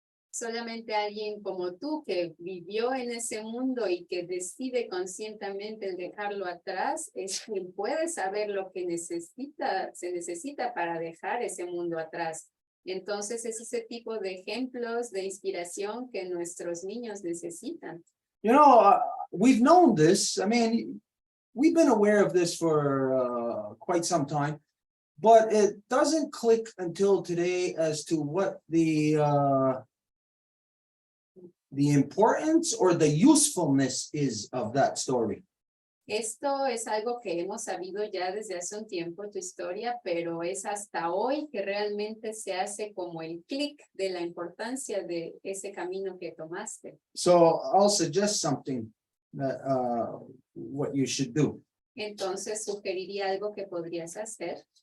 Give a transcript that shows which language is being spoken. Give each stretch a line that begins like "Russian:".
Spanish: Solamente alguien como tú que vivió en ese mundo y que decide conscientemente el dejarlo atrás es quien puede saber lo que se necesita para dejar ese mundo atrás. Entonces es ese tipo de ejemplos de inspiración que nuestros niños necesitan.
English: You know, we've known this. I mean, we've been aware of this for quite some time, but it doesn't click until today as to what the importance or the usefulness is of that story.
Spanish: Esto es algo que hemos sabido ya desde hace un tiempo, tu historia, pero es hasta hoy que realmente se hace como el clic de la importancia de ese camino que tomaste.
English: So I'll suggest something. that, what you should do.
Spanish: Entonces sugeriría algo que podrías hacer.